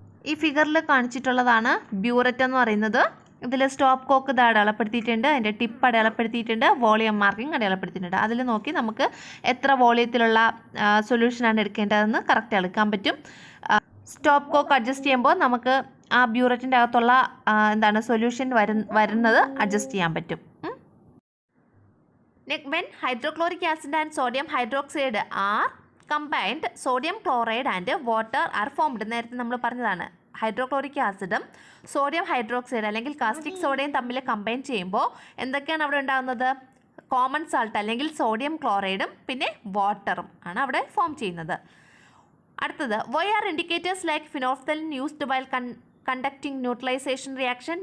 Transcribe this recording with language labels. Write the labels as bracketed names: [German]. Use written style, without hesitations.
[Malayalam] ഈ ഫിഗറിൽ കാണിച്ചിട്ടുള്ളതാണ് ബ്യൂററ്റ് എന്ന് പറയുന്നത്. ഇതിൽ സ്റ്റോപ്പ് കോക്ക് ഇത് അടയാളപ്പെടുത്തിയിട്ടുണ്ട്, അതിൻ്റെ ടിപ്പ് അടയാളപ്പെടുത്തിയിട്ടുണ്ട്, വോളിയം മാർക്കിംഗ് അടയാളപ്പെടുത്തിയിട്ടുണ്ട്. അതിൽ നോക്കി നമുക്ക് എത്ര വോളിയത്തിലുള്ള സൊല്യൂഷനാണ് എടുക്കേണ്ടതെന്ന് കറക്റ്റ് എടുക്കാൻ പറ്റും. സ്റ്റോപ്പ് കോക്ക് അഡ്ജസ്റ്റ് ചെയ്യുമ്പോൾ നമുക്ക് ആ ബ്യൂററ്റിൻ്റെ അകത്തുള്ള സൊല്യൂഷൻ വരുന്നത് അഡ്ജസ്റ്റ് ചെയ്യാൻ പറ്റും. [English] When hydrochloric acid and sodium hydroxide are combined, sodium chloride and water are formed. [Malayalam] നേരത്തെ നമ്മൾ പറഞ്ഞതാണ് ഹൈഡ്രോക്ലോറിക് ആസിഡും സോഡിയം ഹൈഡ്രോക്സൈഡ് അല്ലെങ്കിൽ കാസ്റ്റിക് സോഡയും തമ്മിൽ കമ്പൈൻ ചെയ്യുമ്പോൾ എന്തൊക്കെയാണ് അവിടെ ഉണ്ടാകുന്നത്? കോമൺ സാൾട്ട് അല്ലെങ്കിൽ സോഡിയം ക്ലോറൈഡും പിന്നെ വാട്ടറും ആണ് അവിടെ ഫോം ചെയ്യുന്നത്. [English] അടുത്തത് why are indicators like phenolphthalein used while conducting neutralization reaction.